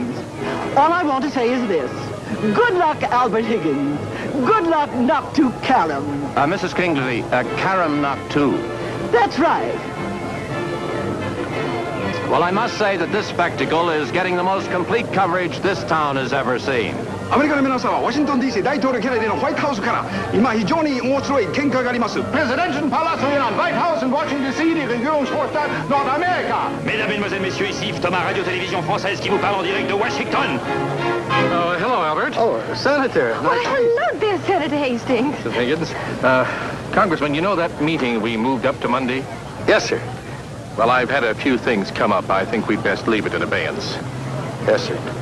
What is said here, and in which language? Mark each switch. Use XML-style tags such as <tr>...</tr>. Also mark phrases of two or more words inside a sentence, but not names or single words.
<en>All I want to say is this. Good luck, Albert Higgins. Good luck, knock to Karam. Mrs. Kingsley, Karam knock 2. That's right. Well, I must say that this spectacle is getting the most complete coverage this town has ever seen.</en> <ja>アメリカの皆さんはワシントン DC 大統領キャネディのホワイトハウスから今非常に面白い見解があります。</ja> <de>Präsidenten Palast Union, White House in Washington DC, die Regierungsvorstadt Nordamerika.</de> <fr>Mesdames, Mesdemoiselles, Messieurs, ici Yves Thomas, Radio-Télévision Française qui vous parle en direct de Washington.</fr> <en>Hello, Albert. Oh, Senator. Why, hello there, Senator Hastings. Mrs. Higgins. Congressman, you know that meeting we moved up to Monday? Yes, sir. Well, I've had a few things come up. I think we'd best leave it in abeyance. Yes, sir.</en>